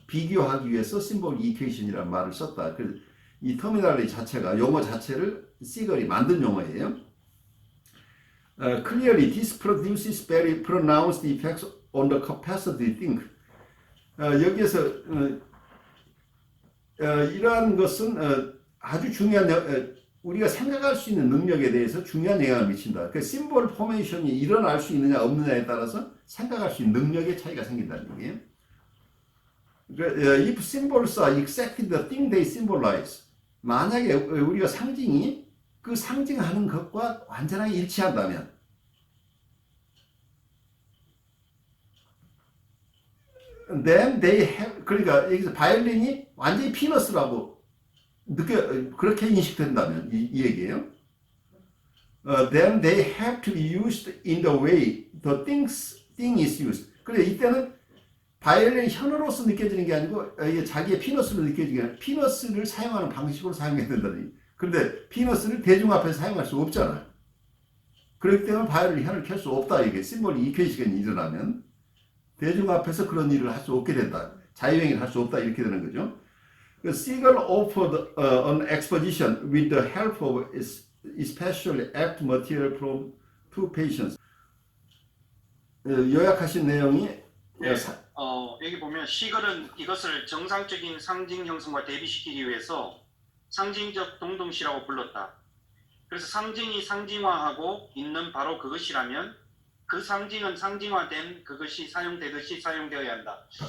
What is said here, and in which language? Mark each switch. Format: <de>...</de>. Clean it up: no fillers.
<ko>비교하기 위해서 심볼 이퀘이션이라는 말을 썼다. 그래서 이 터미널리 자체가 용어 자체를 시걸이 만든 용어예요.</ko> <en>Clearly, this produces very pronounced effects on the capacity to think.</en> <ko>여기에서 이러한 것은 아주 중요한 우리가 생각할 수 있는 능력에 대해서 중요한 영향을 미친다. 그 심볼 포메이션이 일어날 수 있느냐 없느냐에 따라서 생각할 수 있는 능력의 차이가 생긴다는 얘기예요. If symbols are exactly the thing they symbolize, 만약에 우리가 상징이 그 상징하는 것과 완전하게 일치한다면, then they have, 그러니까 여기서 바이올린이 완전히 피너스라고 그렇게 인식된다면 이 얘기예요.</ko> <en>Then they have to be used in the way the thing is used.</en> <ko>그래 이때는 바이올린 현어로서 느껴지는 게 아니고 이게 자기의 피너스로 느껴지는 게 아니라 피너스를 사용하는 방식으로 사용해야 된다는 얘기. 그런데 피너스를 대중 앞에서 사용할 수 없잖아요. 그렇기 때문에 바이올린 현을 켤 수 없다. 이게 심볼 이퀘이션이 일어나면 대중 앞에서 그런 일을 할 수 없게 된다. 자유행위를 할 수 없다. 이렇게 되는 거죠.</ko> <en>Siegel offered an exposition with the help of especially apt material from two patients.</en> <ko>요약하신 내용이 네, 여기 보면 시걸은 이것을 정상적인 상징 형성과 대비시키기 위해서 상징적 동동시라고 불렀다. 그래서 상징이 상징화하고 있는 바로 그것이라면 그 상징은 상징화된 그것이 사용되듯이 사용되어야 한다.</ko>